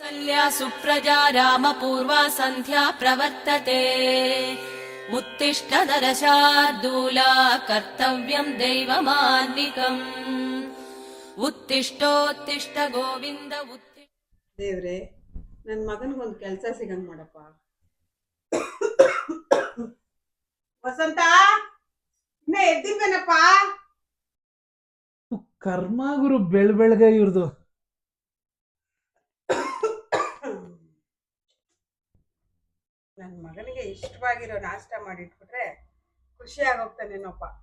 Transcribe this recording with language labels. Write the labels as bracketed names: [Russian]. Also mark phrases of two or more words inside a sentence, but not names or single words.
[Sanskrit] कौसल्या सुप्रजा रामपूर्वा सन्ध्या प्रवर्तते उत्तिष्ठ नरशार्दूला कर्तव्यं दैवमान्निकम् उत्तिष्ठोत्तिष्ठ ಗೋವಿಂದ [Kannada] ದೇವ್ರೆ ನನ್ನ ಮಗನಿಗೊಂದು ಕೆಲಸ ಸಿಗಂಗ್ ಮಾಡಪ್ಪ. ವಸಂತ ಇನ್ನ ಎದ್ದಿಲ್ವೇನಪ್ಪ? ಕರ್ಮ ಗುರು ಬೆಳಗ್ಗೆ ಇವ್ರದು. ನನ್ನ ಮಗನಿಗೆ ಇಷ್ಟವಾಗಿರೋ ನಾಷ್ಟ ಮಾಡಿಟ್ಬಿಟ್ರೆ ಖುಷಿ ಆಗೋಗ್ತಾನೇನಪ್ಪ.